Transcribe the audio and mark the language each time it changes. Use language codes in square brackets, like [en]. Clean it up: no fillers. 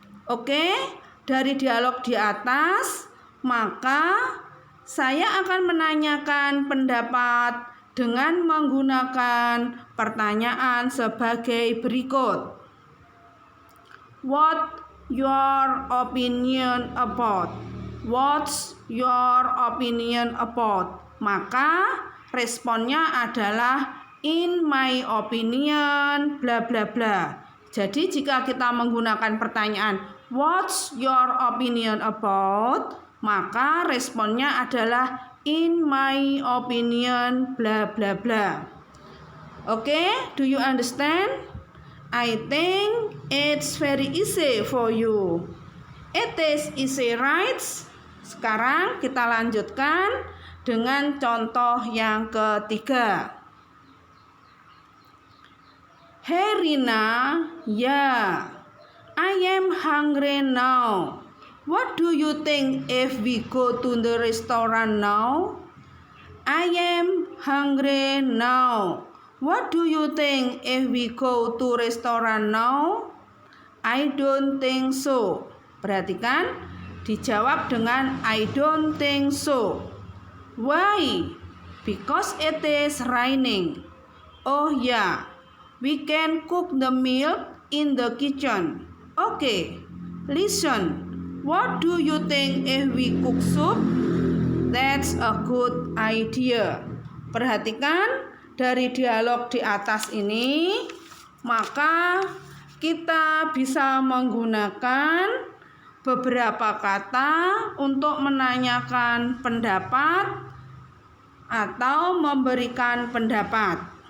[id] Oke, dari dialog di atas, maka saya akan menanyakan pendapat dengan menggunakan pertanyaan sebagai berikut. [en] What your opinion about? What's your opinion about? [id] Maka responnya adalah [en] in my opinion bla bla bla. [id] Jadi jika kita menggunakan pertanyaan [en] what's your opinion about? [id] Maka responnya adalah [en] in my opinion bla bla bla. Oke, do you understand? I think it's very easy for you. It is easy, right? [id] Sekarang kita lanjutkan dengan contoh yang ketiga. [en] Hey Rina, yeah, I am hungry now. What do you think if we go to the restaurant now? I am hungry now. What do you think if we go to restaurant now? I don't think so. [id] Perhatikan, dijawab dengan [en] I don't think so. Why? Because it is raining. Oh yeah, we can cook the milk in the kitchen. Okay, listen. What do you think if we cook soup? That's a good idea. [id] Perhatikan dari dialog di atas ini, maka kita bisa menggunakan beberapa kata untuk menanyakan pendapat atau memberikan pendapat.